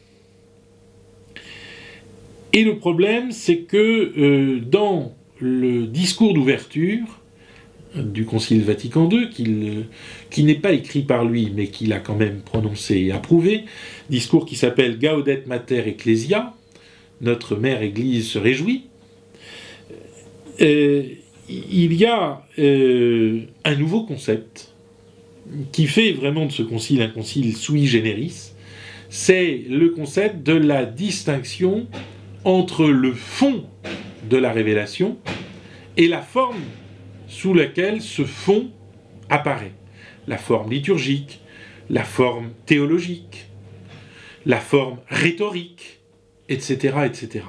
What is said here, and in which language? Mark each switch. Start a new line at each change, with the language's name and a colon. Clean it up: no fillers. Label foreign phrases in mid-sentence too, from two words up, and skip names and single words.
French: Et le problème, c'est que dans le discours d'ouverture du Concile Vatican II, qui n'est pas écrit par lui, mais qu'il a quand même prononcé et approuvé, discours qui s'appelle Gaudet Mater Ecclesia, notre mère Église se réjouit, il y a un nouveau concept qui fait vraiment de ce concile un concile
Latin: sui generis,
French: c'est le concept de la distinction entre le fond de la révélation et la forme sous laquelle ce fond apparaît. La forme liturgique, la forme théologique, la forme rhétorique, etc., etc.